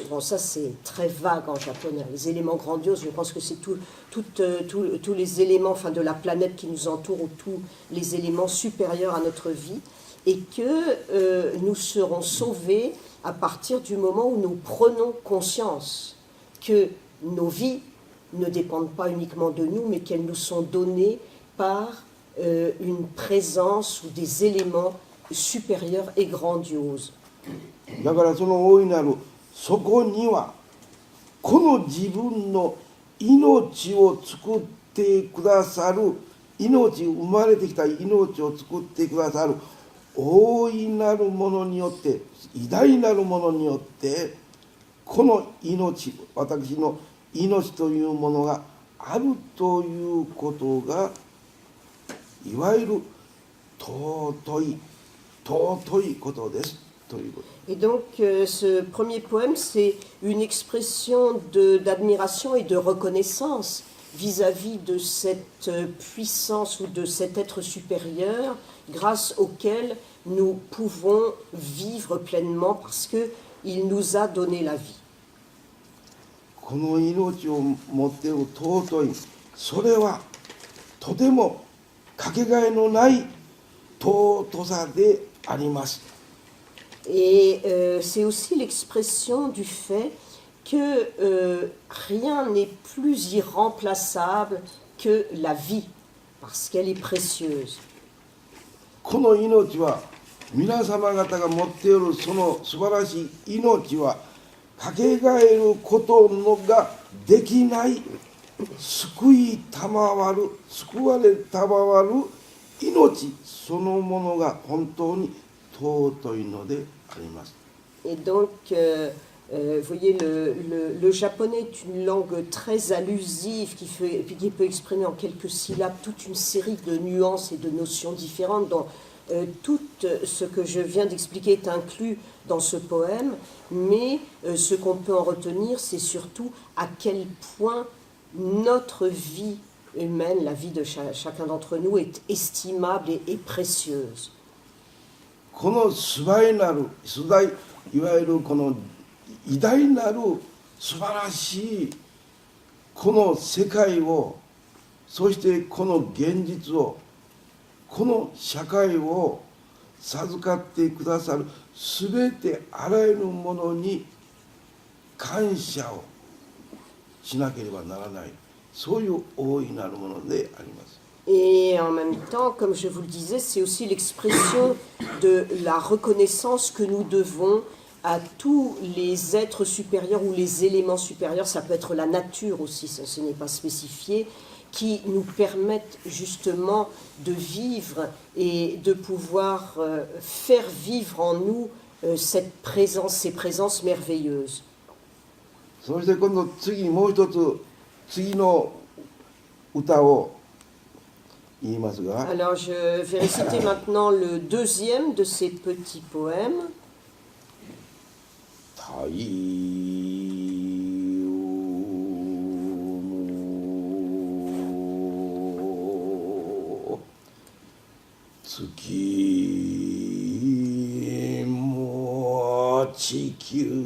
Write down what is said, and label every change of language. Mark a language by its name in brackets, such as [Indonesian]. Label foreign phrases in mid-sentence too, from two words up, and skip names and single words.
[French] Bon, ça c'est très vague en japonais. Les éléments grandioses, je pense que c'est tous les éléments, enfin, de la planète qui nous entoure, ou tous les éléments supérieurs à notre vie, et que nous serons sauvés à partir du moment où nous prenons conscience que nos vies ne dépendent pas uniquement de nous, mais qu'elles nous sont données par une présence ou des éléments supérieurs et grandioses. [Japanese] だからその大いなるそこにはこの自分の命を作ってくださる生まれてきた命を作ってくださる大いなるものによって偉大なるものによってこの命私の命というものがあるということがいわゆる尊いことです。 [French] Et donc ce premier poème, c'est une expression d'admiration et de reconnaissance vis-à-vis de cette puissance ou de cet être supérieur grâce auquel nous pouvons vivre pleinement parce qu'il nous a donné la vie. [Japanese] この命を持っている尊い、それはとてもかけがえのない尊さであります。 [French] Et c'est aussi l'expression du fait que rien n'est plus irremplaçable que la vie, parce qu'elle est précieuse. [Japanese] この命は皆様方が持っているその素晴らしい命はかけがえることのができない救われたまわる命そのものが本当に尊いのであります。 [French] Et donc, vous voyez, le japonais est une langue très allusive qui peut exprimer en quelques syllabes toute une série de nuances et de notions différentes dont tout ce que je viens d'expliquer est inclus dans ce poème, mais ce qu'on peut en retenir, c'est surtout à quel point notre vie humaine, la vie de chacun d'entre nous, est estimable et précieuse. [Japanese] この素早なるいわゆるこの偉大なる素晴らしいこの世界を、そしてこの現実を、この社会を授かってくださるすべてあらゆるものに感謝をしなければならない、そういう大いなるものであります。 [French] Et en même temps, comme je vous le disais, c'est aussi l'expression de la reconnaissance que nous devons à tous les êtres supérieurs ou les éléments supérieurs, ça peut être la nature aussi, ce n'est pas spécifié, qui nous permettent justement de vivre et de pouvoir faire vivre en nous cette présence, ces présences merveilleuses. [Japanese] そして今度もう一つ次の歌を言いますが、 [French] Alors je vais réciter maintenant le deuxième de ces petits poèmes. [Japanese] 太陽も月も地球